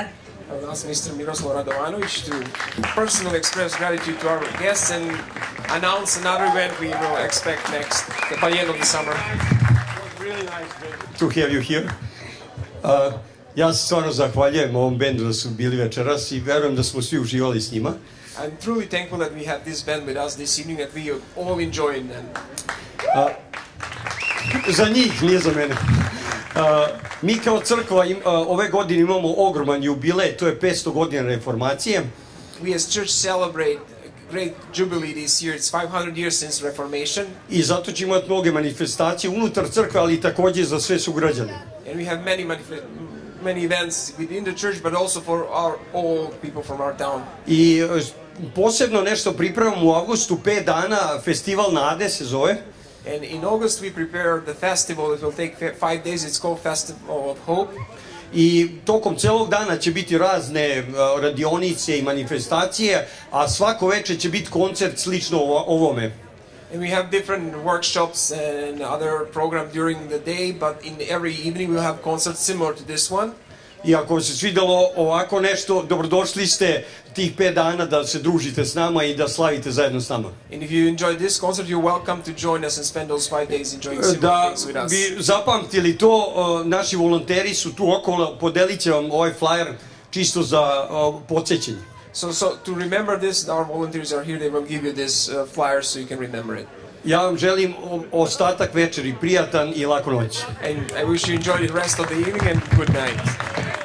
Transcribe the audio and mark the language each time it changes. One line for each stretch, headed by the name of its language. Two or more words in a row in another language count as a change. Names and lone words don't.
English: I would ask Mr. Miroslav Radovanović to personally express gratitude to our guests and announce another event we will expect next, by the end of the summer. Really nice to have you here.
Serbian: Ja se stvarno zahvaljujem ovom bendu da su bili večeras i verujem da smo svi uživali s njima.
English: I'm truly thankful that we have this band with us this evening, that we all enjoyed them.
Serbian: Za njih, nije za mene. Mi kao crkva ove godine imamo ogroman jubilej, to je 500 godina reformacije.
English: We as church celebrate a great jubilee this year. It's 500 years since Reformation.
Serbian: I zato ćemo imati mnoge manifestacije unutar crkve, ali također za sve sugrađane.
English: And we have many events within the church, but also for all people from our town.
Serbian: I posebno nešto pripremamo u avgustu, 5 dana, festival nade se zove.
English: And in August we prepare the festival. It will take 5 days. It's called Festival of Hope.
Serbian: I tokom celog dana će biti razne radionice i manifestacije, a svako večer će biti koncert slično ovome.
English: And we have different workshops and other programs during the day, but in every evening we'll have concerts similar to this one.
Serbian: I ako vam se svidelo ovako nešto, dobrodošli ste tih 5 dana da se družite s nama i da slavite zajedno s nama.
English: And if you enjoyed this concert, you're welcome to join us and spend those 5 days enjoying similar things with us.
Serbian: Da bi zapamtili to, naši volonteri su tu okolo, podelit će vam ovaj flyer čisto za podsjećanje.
English: So to remember this, our volunteers are here. They will give you this flyer so you can remember it.
Serbian: Ja vam želim ostatak večeri prijatan I laku noć.
English: And I wish you enjoy the rest of the evening and good night.